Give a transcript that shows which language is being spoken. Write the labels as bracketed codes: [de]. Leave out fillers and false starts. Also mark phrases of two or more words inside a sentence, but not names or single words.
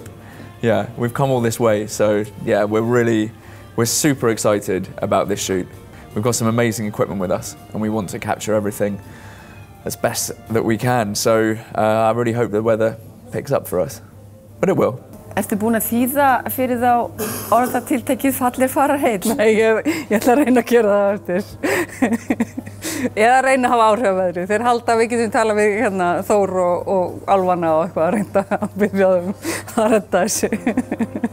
[en] Yeah, we've come all this way, so yeah, we're super excited about this shoot. We've got some amazing equipment with us and we want to capture everything as best that we can. So I really hope the weather picks up for us. But it will. [is] Ertu búin að þýða fyrir þá orðatiltækið fallir farar heill? Nei, ég ætla að reyna að gera það eftir. Eða reyna að hafa áhrif á veðrið. Þeir halda að við getum talað við hérna, Þór og Álfana og eitthvað að reynda að byrja að redda þessu.